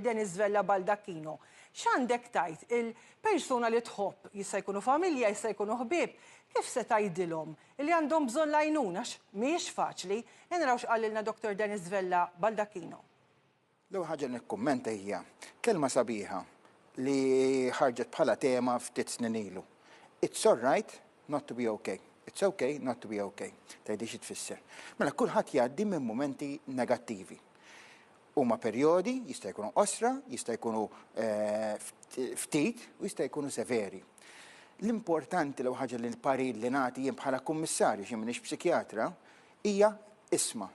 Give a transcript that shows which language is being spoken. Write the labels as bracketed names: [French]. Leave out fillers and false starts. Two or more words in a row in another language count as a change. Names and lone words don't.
[Maltese] Denis Vella Baldacchino. X'għandek tajt il-persuna li tħobb jista' jkunu familja, jista' jkunu ħbieb, kif se tgħidilhom li għandhom bżonn lajnuna mhijiex faċli, naraw x'qalilna Dr. Denis Vella Baldacchino. L-ewwel ħaġa nikkummenta hija kelma sabiħa li ħarġet bħala tema ftit snin ilu. [English] It's all right not to be okay. It's okay not to be okay. [Maltese] Tgħidix tfisser. Mela kulħadd jgħaddi minn momenti negattivi. Huma perjodi jista' jkunu qosra, jista' jkunu ftit u jista' jkunu severi. L-importanti l ħaġa li l-parir li nagħti jien bħala kummissarju xi m'iniex psikjatra hija isma'.